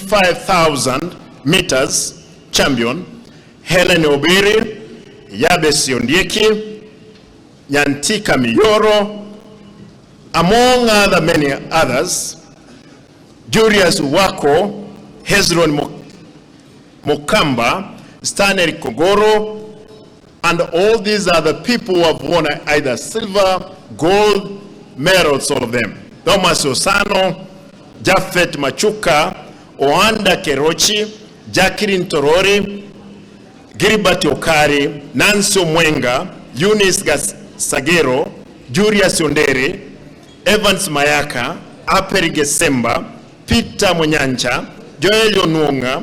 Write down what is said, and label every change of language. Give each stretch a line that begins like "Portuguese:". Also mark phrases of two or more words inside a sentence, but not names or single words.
English: 5,000 meters champion, Helen Obiri, Yabesi Ondieki, Nyantika Miyoro, among other many others, Julius Wako, Hezron Mokamba, Stanley Kogoro, and all these are the people who have won either silver, gold medals, all of them. Thomas Osano, Jafet Machuka, Oanda Kerochi, Jacqueline Torori, Gilbert Okari, Nancy Mwenga, Eunice Sagero, Julius Ondere, Evans Mayaka, Aperi Gesemba, Peter Munyancha, Joel Onwonga,